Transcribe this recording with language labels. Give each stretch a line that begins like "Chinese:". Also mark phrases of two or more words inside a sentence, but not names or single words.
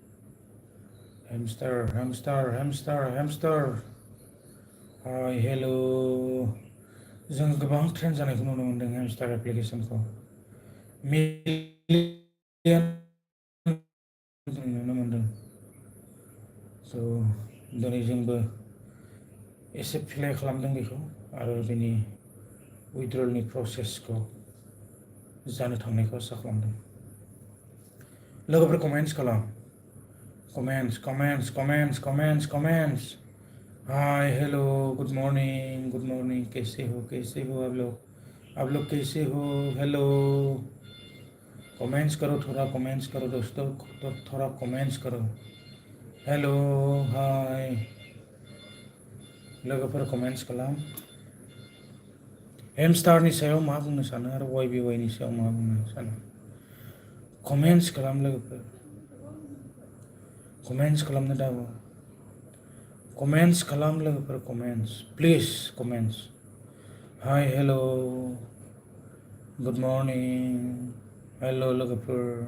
Bodo: हेमस्टार
English: hi hello'
Bodo: जों गोबां ट्रेन्ड जानायखौ नुनो मोनदों हेमस्टार एप्लिकेसनखौ मिलियन नुनो मोनदों स' दिनै जोंबो एसे प्ले खालामदों बेखौ आरो बेनि उइथड्रलनि प्रसेसखौ जानो थांनायखौ आसा खालामदों लोगोफोर कमेन्ट्स खालाम
English: comments hi hello good morning
Hindi: कैसे हो आप लोग कैसे हो हेलो कमेंट्स करो दोस्तों थोड़ा कमेंट्स करो
English: hello hi
Bodo: लोगोफोर कमेन्ट्स खालाम हेमस्टारनि सायाव मा बुंनो सानो आरो YBYनि सायाव मा बुंनो सानो कमेन्ट्स खालाम लोगोफोर कमेन्ट्स खालामनो दाबो कमेन्ट्स खालाम लोगोफोर
English: please comments hi hello good morning hello
Bodo: लोगोफोर